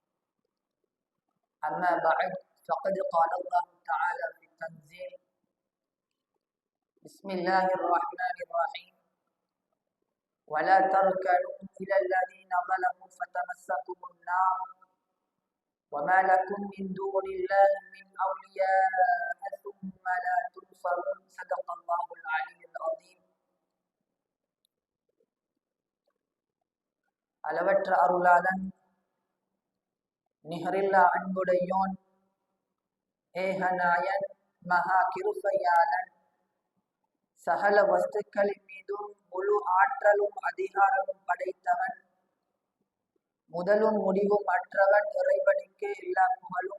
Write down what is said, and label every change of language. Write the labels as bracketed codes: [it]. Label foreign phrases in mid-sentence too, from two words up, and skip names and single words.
[ar] أما بعد فقد قال الله تعالى في التنزيل: بسم الله الرحمن الرحيم ولا تركنوا إلى الذين ظلموا فتمسكم النار وما لكم من دون الله من أولياء ثم لا تنصرون. صدق الله العلي العظيم. [ta] அளவற்ற அருளாளன் நிகரில்லா அன்புடையோன் ஏகநாயன் மகா கிருபையாளன் சகல வஸ்துக்களின் மீதும் முழு ஆற்றலும் அதிகாரமும் படைத்தவன் முதலும் முடிவும் அற்றவன் இறைவனுக்கு எல்லா புகழும்.